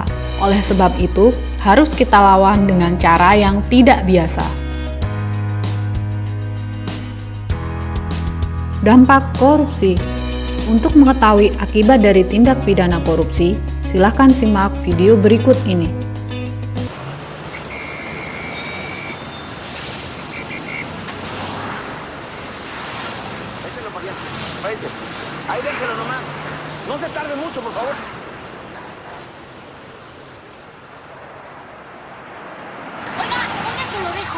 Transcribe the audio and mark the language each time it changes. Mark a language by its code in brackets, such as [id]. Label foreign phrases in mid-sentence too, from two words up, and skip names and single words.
[id] Oleh sebab itu, harus kita lawan dengan cara yang tidak biasa. Dampak korupsi. Untuk mengetahui akibat dari tindak pidana korupsi, silakan simak video berikut ini. [es] Échalo para allá. Váyase. Ahí déjelo nomás. No se tarde mucho, por favor. Oiga, ¿dónde se lo dejo?